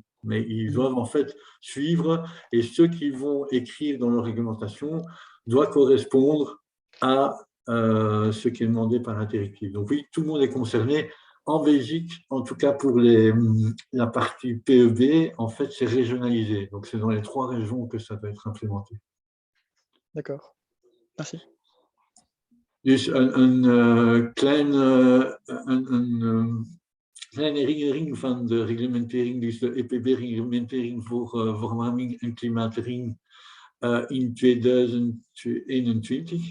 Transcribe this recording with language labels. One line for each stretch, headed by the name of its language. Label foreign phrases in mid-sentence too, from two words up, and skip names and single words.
French: Mais ils doivent en fait suivre et ceux qui vont écrire dans leur réglementation doivent correspondre à ce qui est demandé par la directive. Donc oui, tout le monde est concerné. En Belgique, en tout cas pour la partie PEB, en fait, c'est régionalisé. Donc, c'est dans les 3 régions que ça va être implémenté. D'accord. Merci.
Dutch: Dus een kleine herinnering van de reglementering, dus de EPB-reglementering voor verwarming en klimaatering in 2021.